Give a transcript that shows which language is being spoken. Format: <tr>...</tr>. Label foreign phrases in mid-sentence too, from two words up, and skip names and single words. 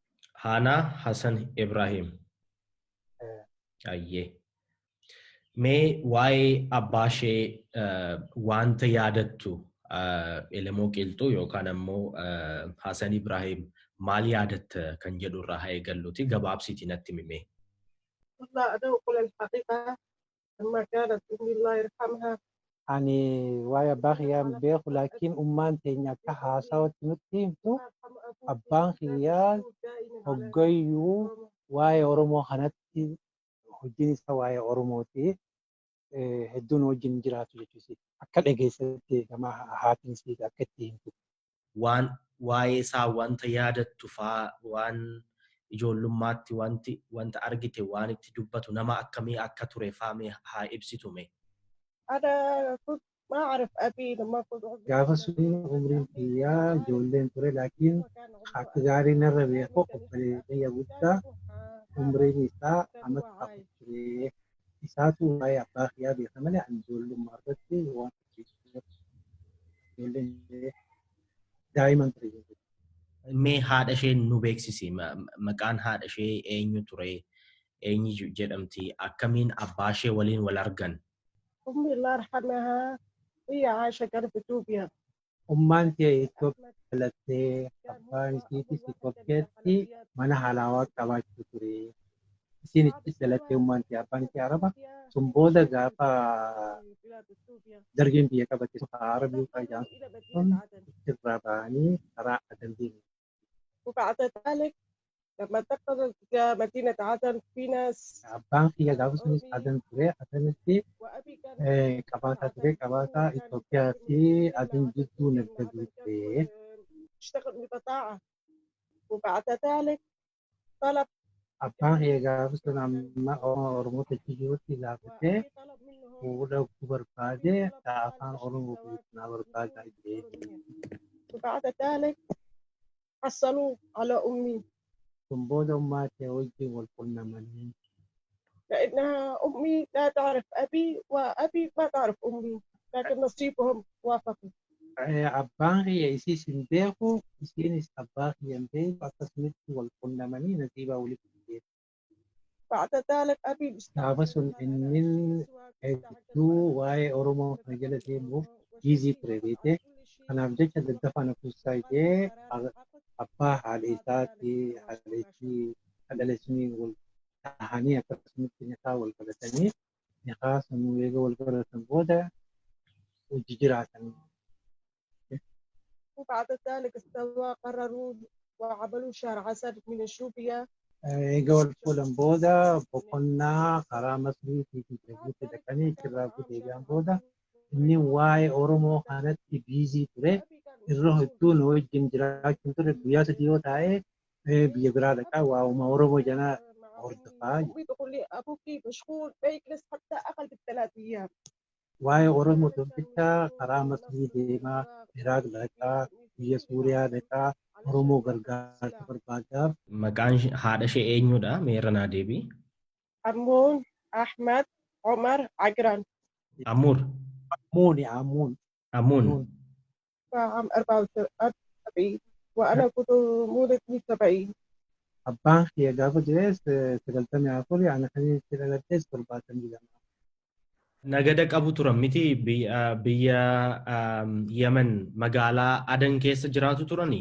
<om>Hanaa Hassan Ibrahim. Ayyee. Mee waa'ee abbaa ishee wanta yaadattu Elemoo Qilxuu yookaan ammoo Hassan Ibrahim maal yaadatta kan jedhu irraa haa eegalluuti gabaabsiitii natti himi.</om> <ar>والله أنا أقول الحقيقة لما كانت أمي الله يرحمها</ar> <om>Ani waa'ee abbaa kiyyaa hin beeku laakiin ummaan teenya akka haasawatti nutti himtu abbaan kiyyaa hoggayyuu waa'ee Oromoo kanatti hojiin isaa waa'ee Oromooti. Hedduun wajjin jiraatu jechuudha. Akka dhageessatti gama haatiin isii akka itti himtu. Waan waa'ee isaa wanta yaadattu fa'aa waan ijoollummaatti wanta argite waan itti dubbatu nama akkamii akka ture fa'aa haa ibsitume.</om> <ar>أنا كنت ما أعرف أبي لما كنت</ar> <om>Gaafa sun umriin kiyyaa ijoolleen ture laakiin akka gaarii narra beeku obboleessa guddaa umriin isaa amata afur ture. Isaatu waa'ee abbaa kiyyaa beeka malee ani ijoollummaa irratti waan ijoolleen daa'iman ture jechuudha. Mee haadha ishee nu beeksisi. Maqaan haadha ishee eenyu ture? Eenyu jedhamti? Akkamiin abbaa ishee waliin wal argan?</om> <ar>أمي الله يرحمها هي عايشة كانت في إثيوبيا.</ar> <om>Ummaan tee Itoophiyaa dhalattee abbaan isiitis Itoophiyaatti mana halaawaa qabaachuu ture. Isiin itti dhalattee ummaan tee abbaan ishee Araba sun booda gaafa dargeen biyya qabatte Arabii fayyaa sun irraa ba'anii karaa adan</om> <ar>وبعد ذلك لما انتقلت مدينة عدن في ناس</ar> <om>abbaan kiyya gaafa sunis adan ture adanitti</om> <ar>وأبي كان</ar> <om>qabaataa ture qabaataa Itoophiyaa fi adan jidduu nagdatu ture.</om> <ar>اشتغل ببضاعة وبعد ذلك طلب</ar> <om>Abbaan kiyya gaafa sun amma Oromoo tachi jirutti gaafatee</om> <ar>وأبي طلب منهم</ar> <om>fuudhuu barbaade afaan Oromoo guutuu barbaadaa jedhee.</om> <ar>وبعد ذلك حصلوا على أمي</ar> <om>Sun booda ummaa ta'e wajjin wal qunnamanii</om> <ar>لأنها أمي لا تعرف أبي وأبي ما تعرف أمي لكن نصيبهم وافقوا.</ar> <om>abbaan kiyya isiis hin beeku isiinis abbaa kiyya hin beeku akkasumatti wal qunnamanii nasiibaa walitti fideera.</om> <ar>بعد ذلك أبي</ar> <om>Gaafa sun inni hedduu waa'ee Oromoo kana jala deemuuf giizii ture beekte. Kanaaf jecha daddafaa na kuusaa ishee abbaa haadha isaati haadha wal tahanii akkasumatti nyaata wal qabatanii nyaata sun eega wal qabatan booda hojii jiraatan.</om> <ar>وبعد ذلك استوى قرروا وعملوا شهر عسل من الشوبية</ar> <om>eega wal fuudhan booda boqonnaa karaa Masrii fi Jibuuti dhaqanii achirraa deebi'an booda inni waa'ee Oromoo kanatti biizii ture. Irra hedduu nu wajjin jiraachuun ture guyyaa 3 yoo taa'ee biyya biraa dhaqaa waa'uma Oromoo jala hordofaa.</om> <ar>أمي تقول لي أبوك مشغول ما يجلس حتى أقل من 3 أيام.</ar> <om>Waa'ee Oromoo tokkicha karaa Masrii deemaa, Iraaq dhaqaa, biyya Suuriyaa dhaqaa, Oromoo gargaarsa barbaadaaf. Maqaan haadha ishee eenyudha? Meerra naa deebii.</om> <ar>أمون أحمد عمر عقران. Amuur. Amuun. Amuun. عام 74 وأنا كنت مولد 70.</ar> <om>Abbaan kiyya gaafa jires 94 ana kan itti dhaladhees 72. Nagada qabu turan miti biyya Yemen magaalaa Adan keessa jiraatu turanii?</om>